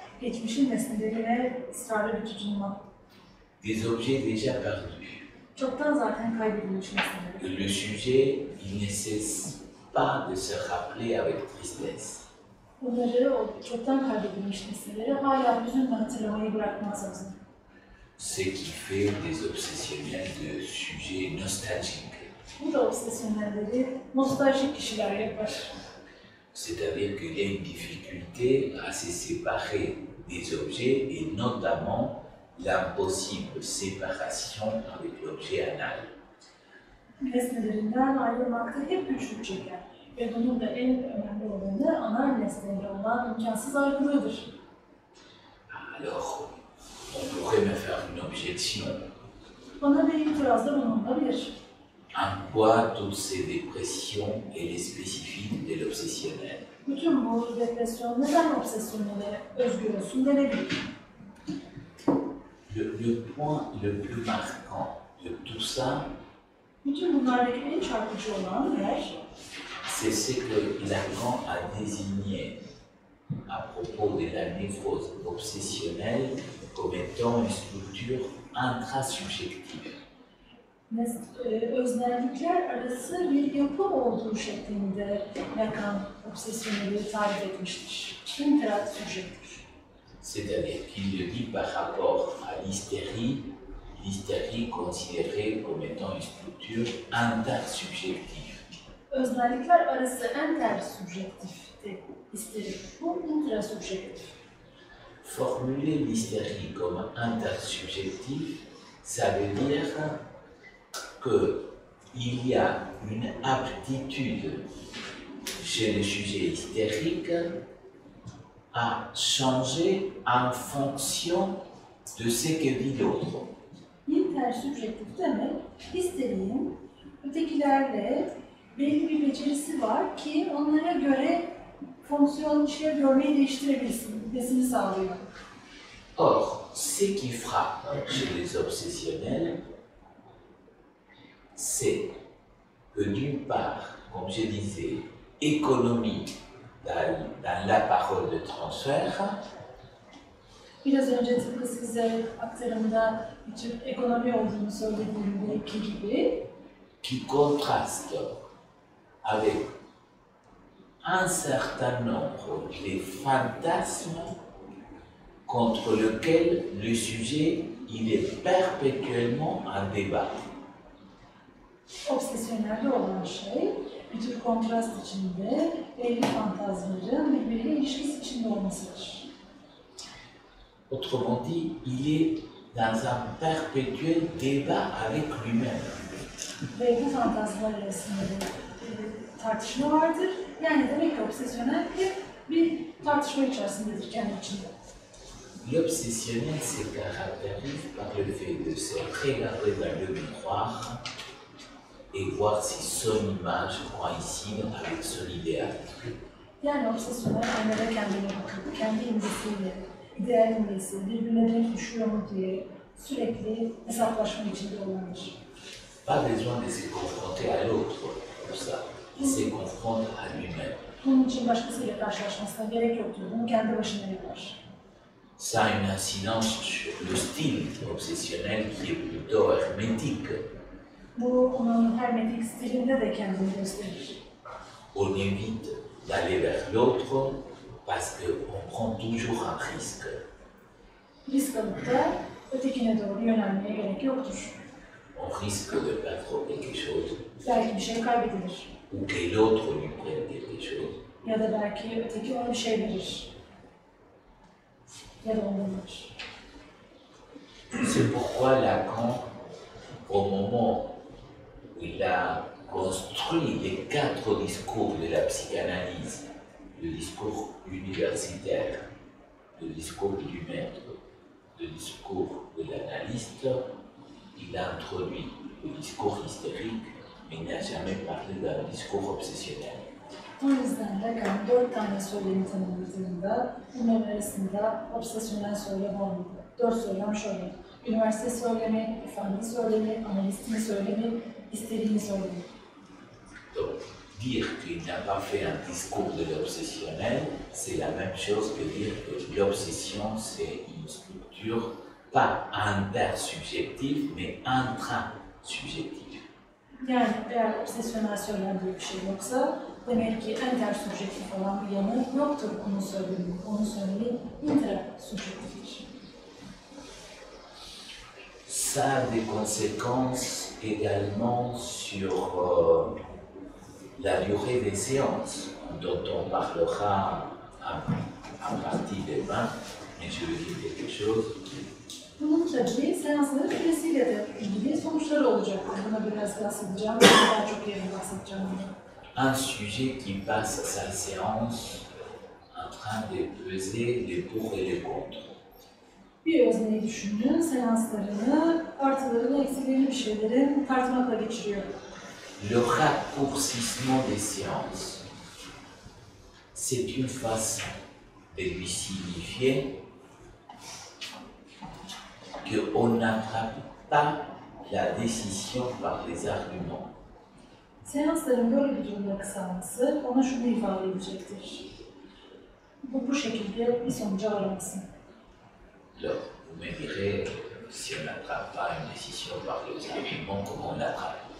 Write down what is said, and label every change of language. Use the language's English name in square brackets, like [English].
[Turkish] Geçmişin nesnelerine ısrarlı bir tutunma. [French] des objets déjà perdus. [Turkish] Çoktan zaten kaybedilmiş nesneler. [French] Le sujet, il ne cesse pas de se rappeler avec tristesse. [Turkish] Bunları, o çoktan kaybedilmiş nesneleri hala hüzünle hatırlamayı bırakmaz aslında. [French] Ce qui fait des obsessionnels de sujets nostalgiques. [Turkish] Bu da obsesyonelleri nostaljik kişiler yapar. [French] C'est-à-dire qu'il y a une difficulté à se séparer des objets et notamment l'impossible séparation avec l'objet anal. [Turkish] Nesnelerinden ayrılmakta hep güçlük çeker. Ve bunun da en önemli olanı anal nesneyle olan imkansız ayrılığıdır. [French] Alors, on pourrait me faire une objection. [Turkish] Bana bir itirazda bulunabilir. [French] En quoi toutes ces dépressions et les spécifiques de l'obsessionnel? [Turkish] Bütün bu depresyon neden obsesyonele özgü olsun denebilir. [French] Le point le plus marquant de tout ça, [Turkish] Bütün bunlardaki en çarpıcı olan yer, [French] c'est ce que Lacan a désigné à propos de la névrose obsessionnelle comme étant une structure intrasubjective. [Turkish] Öznellikler arası bir yapı olduğu şeklinde Lacan obsesyoneli tarif etmiştir. Intrasubjektif. [French] C'est-à-dire qu'il le dit par rapport à l'hystérie considérée comme étant une structure intersubjective. [Turkish] Öznellikler arası intersubjektifti isterim. Bu intrasubjektif. [French] Formuler l'hystérie comme intersubjective, ça veut dire qu'il y a une aptitude chez le sujet hystérique à changer en fonction de ce que dit l'autre. [Turkish] İntersubjektif demek, istediğin ötekilerle belli bir becerisi var ki onlara göre fonksiyon işlev görmeyi değiştirebilsin, desini sağlıyor. [French] Or, ce qui frappe chez les obsessionnels, c'est que d'une part, comme je disais, économie dans la parole de transfert, [Turkish] Biraz önce tıpkı size aktarımda bir tür ekonomi olduğunu söylediğimdeki gibi, [French] qui contraste avec un certain nombre de fantasmes contre lesquels le sujet il est perpétuellement en débat. [Turkish] obsesyonelde olan şey, bir tür kontrast içinde belli fantazların birbiriyle ilişkisi içinde olmasıdır. [French] Autrement dit, il est dans un perpétuel débat avec lui-même. [Turkish] Ve bu fantazlar arasında tartışma vardır. Yani demek ki obsesyonel bir tartışma içerisindedir kendi içinde. [French] L'obsessionnel se caractérise par le fait de se regarder dans le miroir et voir si son image coïncide avec son idéal. [Turkish] Yani obsesyonel aynada kendine bakıp, kendi imgesiyle, ideal imgesi birbirine denk düşüyor mu diye sürekli hesaplaşma içinde olandır. [French] Pas besoin de se confronter à l'autre pour ça. Il se confronte à lui-même. [Turkish] Bunun için başkasıyla karşılaşmasına gerek yoktur. Bunu kendi başına yapar. [French] Ça a une incidence sur le style obsessionnel qui est plutôt hermétique. [Turkish] Bu onun hermetik stilinde de kendini gösterir. [French] On évite d'aller vers l'autre parce qu'on prend toujours un risque. [Turkish] Risk alıp da ötekine doğru yönelmeye gerek yoktur. [French] On risque de perdre quelque chose [Turkish] Belki bir şey kaybedilir. [French] ou que l'autre lui prenne quelque chose. [Turkish] Ya da belki öteki ona bir şey verir. Ya da ondan alır. [French] C'est pourquoi Lacan, au moment où il a construit les 4 discours de la psychanalyse, le discours universitaire, le discours du maître, le discours de l'analyste, il a introduit le discours hystérique, mais il n'a jamais parlé d'un discours obsessionnel. [Turkish] O yüzden Lacan 4 tane söylemi tanımladığında bunların arasında obsesyonel söylem olmadı. 4 söylem şöyle: üniversite söylemi, efendi söylemi, analistin söylemi, isteriğin söylemi. [French] Donc, dire qu'il n'a pas fait un discours de l'obsessionnel, c'est la même chose que dire que l'obsession, c'est une structure pas intersubjective, mais intrasubjective. [Turkish] Yani eğer obsesyonel söylem diye bir şey yoksa, demek ki intersubjektif olan bir yanı yoktur onun söylemi. Onun söylemi intrasubjektiftir. [French] Ça a des conséquences également sur la durée des séances, dont on parlera en partie demain, mais je vais dire quelque chose. [Turkish] Bunun tabii seansların süresiyle de ilgili sonuçları olacak. Buna biraz bahsedeceğim, daha çok yerini bahsedeceğim. [French] Un sujet qui passe sa séance en train de peser les pour et les contre. [Turkish] Bir özneyi düşünün, seanslarını, artılarını, eksilerini bir şeylerin tartmakla geçiriyor. [French] Le raccourcissement des séances, c'est une façon de lui signifier qu'on n'attrape pas la décision par les arguments. [Turkish] Seansların böyle bir durumda kısalması ona şunu ifade edecektir: bu şekilde bir sonuca varamasın. [French] Alors, vous me direz, si on n'attrape pas une décision par les arguments, comment on l'attrape?